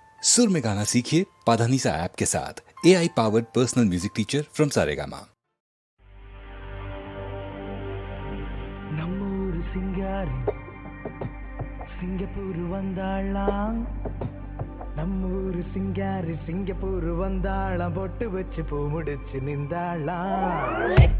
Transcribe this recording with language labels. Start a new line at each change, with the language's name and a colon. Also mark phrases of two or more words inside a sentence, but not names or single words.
Hindi: सुर में गाना सीखिए पाधानीसा ऐप के साथ।
English: AI powered personal music teacher from Saregama.
Tamil: நம்மூரு சிங்காரி சிங்கப்பூர் வந்தாளாம், நம்மூரு சிங்காரி சிங்கப்பூர் வந்தாளாம், பொட்டு வச்சு பூ முடிச்சு நின்றாளாம்.